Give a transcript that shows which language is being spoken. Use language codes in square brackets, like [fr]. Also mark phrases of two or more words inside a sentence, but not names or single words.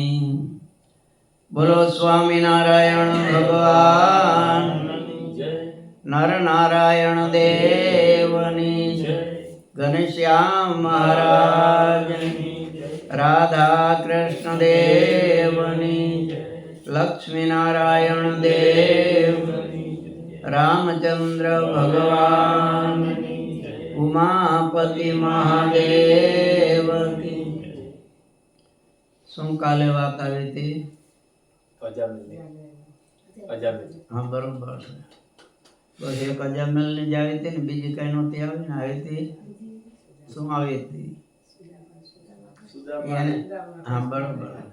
[hi] बोलो स्वामिनारायण भगवान नर नारायण देवनी घनश्याम महाराज राधा कृष्ण देवनी लक्ष्मी नारायण देव रामचंद्र भगवान उमापति महादेव की। [gu] શું કાલે વાત આવી હતી? હા બરોબર છે. બસ એક અજામેલ ની જ આવી હતી ને બીજી કઈ નહોતી આવી ને? આવી હતી. શું આવી હતી? હા બરોબર.